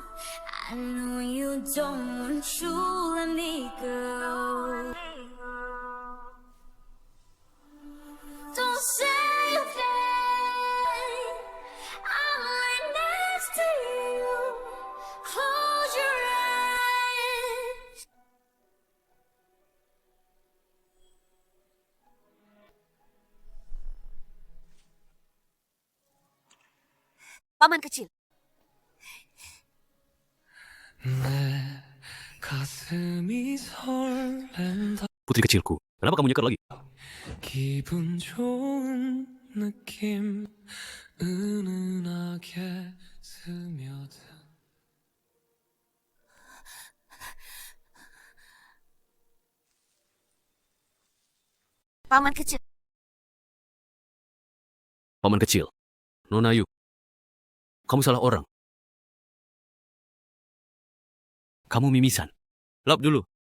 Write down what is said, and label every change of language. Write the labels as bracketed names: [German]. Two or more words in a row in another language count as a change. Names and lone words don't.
[English] I know you don't want to let me go. Don't say a thing. I'm right next to you. Close your eyes. [Indonesian] Paman kecil. Putri kecilku, kenapa kamu nyeker lagi? [Korean] 기분 좋은 느낌 은은하게 스며든 [Indonesian] Paman kecil. Paman kecil, Nona Yu, kamu salah orang. Kamu mimisan. Lap dulu.